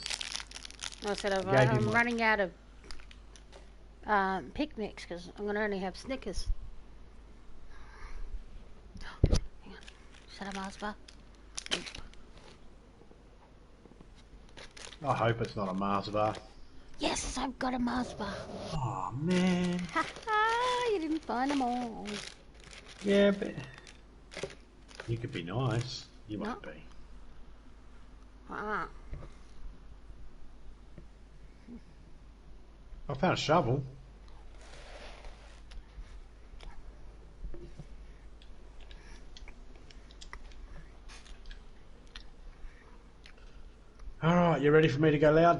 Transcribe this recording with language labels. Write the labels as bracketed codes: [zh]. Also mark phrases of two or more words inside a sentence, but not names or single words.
[en] I said I'm running out of picnics because I'm going to only have Snickers. Hang on. Is that a Mars bar? I hope it's not a Mars bar. Yes, I've got a Mars bar. Oh, man. Ha ha, you didn't find them all. Yeah, but... You could be nice. You won't be. I found a shovel. Alright, you ready for me to go loud?